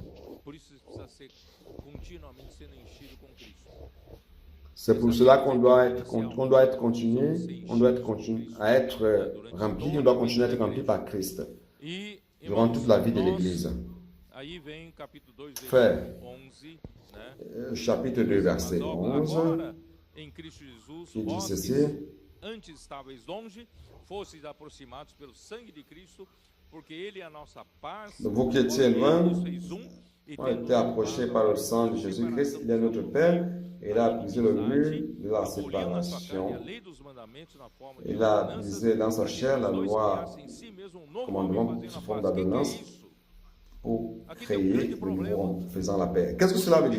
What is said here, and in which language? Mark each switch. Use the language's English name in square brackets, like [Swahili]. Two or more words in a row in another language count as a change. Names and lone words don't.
[French] C'est pour cela qu'on doit être continué, on doit être à être rempli, on doit continuer à être rempli par Christ durant toute la vie de l'Église. Frère, chapitre 2, verset 11, il dit ceci. [Portuguese] Antes estáveis longe, fosseis aproximados pelo sangue de Cristo, porque ele é a nossa paz. [French] Vous qui étiez loin, ont été approchés par le sang de Jésus-Christ, il est notre Père, et il a brisé le mur de la séparation. Il a brisé dans sa chair la loi, commandement sous forme d'ordonnance, pour créer le nouveau homme faisant la paix. Qu'est-ce que cela veut dire?